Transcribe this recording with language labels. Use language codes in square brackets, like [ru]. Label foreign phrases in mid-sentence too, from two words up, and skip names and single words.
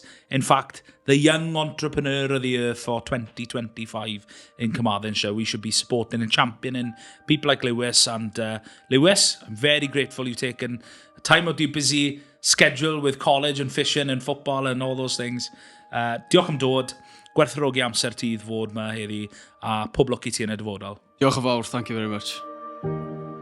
[en] In fact, the young entrepreneur of the year for 2025 in Carmarthenshire. We should be supporting and championing people like Lewis. And Lewis, I'm very grateful you've taken time out of your busy schedule with college and fishing and football and all those things. [cy] Diolch am dod. Gwerthfawrogi amser ti i ddod ma heddi a pob lwc i ti yn y dyfodol. Diolch yn fawr, [en] thank you very much.